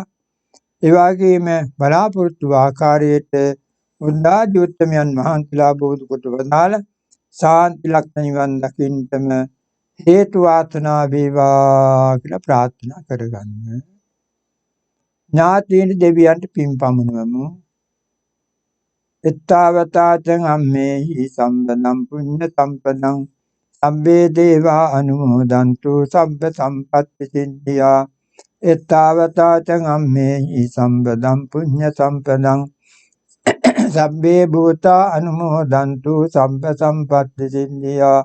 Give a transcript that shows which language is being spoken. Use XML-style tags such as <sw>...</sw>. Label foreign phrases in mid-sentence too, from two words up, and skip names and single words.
<si>ඒ වගේම බලාපොරොත්තු ආකාරයට උද්දාදී උත්තමයන් වහන්සේලා බෝධි කොට වදාළ ශාන්ති ලක්ෂණ නිවන් දකින්නටම හේතු වාසනා වේවා කියලා ප්‍රාර්ථනා කරගන්න. ඥාතීන් දෙවියන්ට පින් පමුණුවමු.</si> <pi>එත්තාවතාචං අම්මේහි සම්බදම් පුඤ්ඤ සම්පදං සම්බේ දේවා අනුමෝදන්තු සබ්බ සම්පත්ති සිද්ධියා. එත්තාවතාචං අම්මේහි සම්බදම් පුඤ්ඤ සම්පදං සබ්බේ භූතා අනුමෝදන්තු සබ්බ සම්පත්ති සිද්ධියා.</pi>